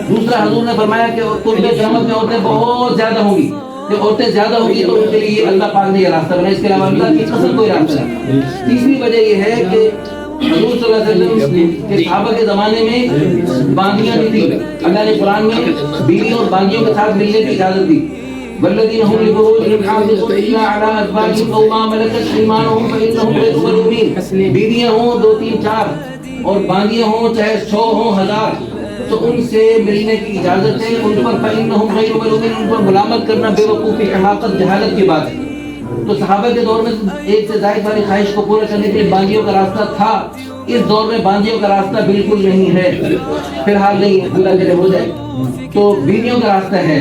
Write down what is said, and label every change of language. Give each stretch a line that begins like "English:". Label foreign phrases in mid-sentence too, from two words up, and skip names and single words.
Urdu: دوسرا حضور نے فرمایا کہ قرب قیامت میں عورتیں بہت زیادہ ہوں گی، جب عورتیں زیادہ ہوگی تو ان کے لیے اللہ پاک نے یہ راستہ بنایا، اس کے علاوہ اللہ کی قسم کوئی راستہ نہیں۔ تیسری وجہ یہ ہے کہ حضور
Arabic: صلی اللہ علیہ وسلم
Urdu: کے صحابہ کے زمانے میں باندیاں نہیں تھیں، اللہ نے قرآن میں بیویوں اور باندیوں کے ساتھ ملنے کی اجازت دی۔
Arabic: والذین هم لفروجهم حافظون الا علی ازواجهم او ما ملکت ایمانهم فانهم غیر ملومین۔
Urdu: بیویاں ہوں 2 3 4 اور باندیاں ہوں چاہے 100 ہوں 1000، تو ان سے ملنے کی اجازت ہے، ان پر
Arabic: فإنهم غیر ملومین،
Urdu: ان پر ملامت کرنا بے وقوفی، حماقت، جہالت کی بات ہے۔ تو صحابہ کے دور میں ایک سے زائد والی خواہش کو پورا کرنے کے لیے باندیوں کا راستہ تھا، اس دور میں باندیوں کا راستہ بالکل نہیں ہے، فی الحال نہیں ہے، اللہ کرے ہو جائے تو بیویوں کا راستہ ہے۔